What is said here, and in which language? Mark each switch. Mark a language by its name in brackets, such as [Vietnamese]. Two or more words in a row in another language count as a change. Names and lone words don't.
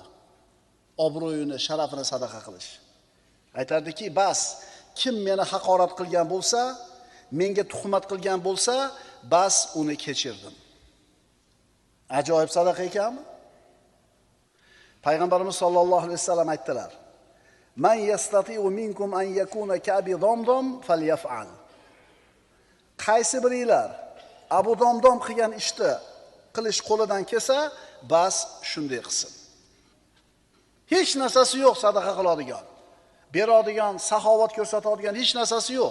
[Uzbek] Obro'yini, sharafini sadaqa qilish. Aytardiki, bas, kim meni haqorat qilgan bo'lsa, menga tuhmat qilgan bo'lsa, bas uni kechirdim. Ajoyib sadaqa ekanmi? Payg'ambarimiz [Arabic] صلى الله عليه وسلم [Uzbek] aytdilar: [Arabic] "من يستطيع منكم أن يكون كأبي ضمضم فليفعل." [Uzbek] Qaysi biringlar Abu Damdom qilgan ishni qilish qo'lidan kelsa, bas shunday qilsin. Hech narsasi yo'q sadaqa qiladigan, beradigan, saxovat ko'rsatadigan hech narsasi yo'q.